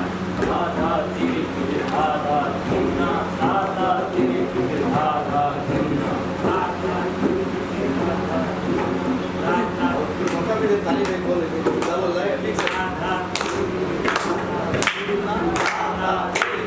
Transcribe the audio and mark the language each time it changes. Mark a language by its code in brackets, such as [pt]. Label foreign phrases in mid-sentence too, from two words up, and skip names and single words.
[hi] धा धा तिरिकिट धा धा धिन्ना धा धा तिरिकिट धा धा धिन्ना धा धा तिरिकिट धा धा धा धा मौका भी दे ताली दे बोल चलो लाइट ठीक से धा धा धा धा